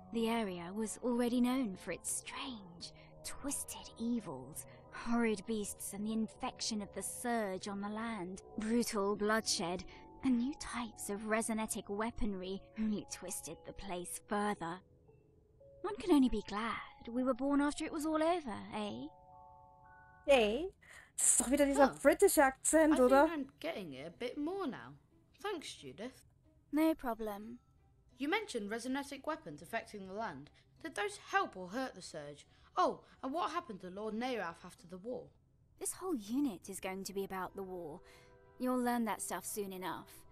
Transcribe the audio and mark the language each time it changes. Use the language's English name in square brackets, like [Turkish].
[English] The area was already known for its strange, twisted evils, horrid beasts and the infection of the Surge on the land. Brutal bloodshed and new types of resonetic weaponry only twisted the place further. One can only be glad we were born after it was all over, eh? [German] Hey, das ist doch wieder dieser britische Akzent, oder? [English] I think I'm getting it a bit more now. Thanks, Judith. No problem. You mentioned resonetic weapons affecting the land. Did those help or hurt the Surge? Oh, and what happened to Lord Neirath after the war? This whole unit is going to be about the war. You'll learn that stuff soon enough.